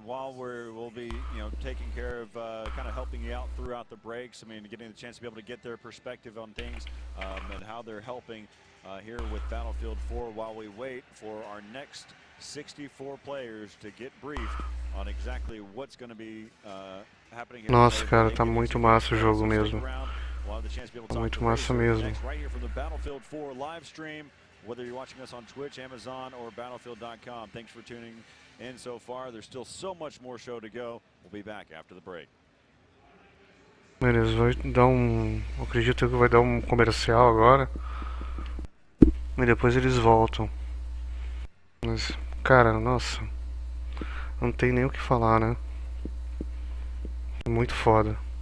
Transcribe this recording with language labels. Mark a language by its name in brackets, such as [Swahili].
[English] While we'll be, taking care of kind of helping you out throughout the breaks. I mean, getting the chance to be able to get their perspective on things and how they're helping here with Battlefield 4 while we wait for our next 64 players to get briefed on exactly what's going to be happening here. [Portuguese] Nossa, cara, tá muito massa o jogo mesmo. Tá muito massa mesmo. [English] Right here from the Battlefield 4 live stream, whether you're watching us on Twitch, Amazon, or Battlefield.com. Thanks for tuning in so far. There's still so much more show to go. We'll be back after the break. [Portuguese] Beleza, vai dar um... Acredito que vai dar um comercial agora. E depois eles voltam. Mas, cara, nossa. Não tem nem o que falar, né? É muito foda.